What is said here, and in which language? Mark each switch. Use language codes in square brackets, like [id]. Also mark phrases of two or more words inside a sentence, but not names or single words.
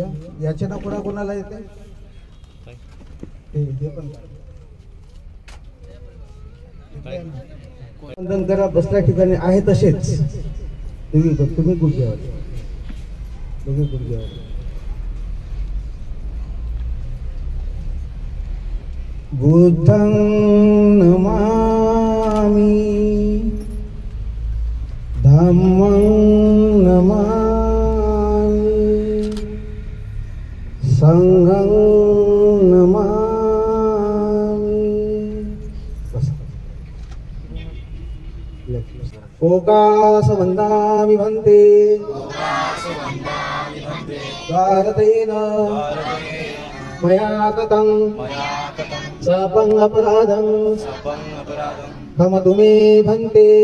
[mr] याच्या ना कोणाला येते ते पण वंदन करा. बसल्या ठिकाणी आहे तसेच तुम्ही गुडघ्यावर, तुम्ही गुडघ्यावर. [pi] बुद्धं नमामि धम्मं नमामि संघं नमामि। ओकास वन्दामि भन्ते भारतेन मया कृतं सपं अपराधं क्षमतु मे भन्ते।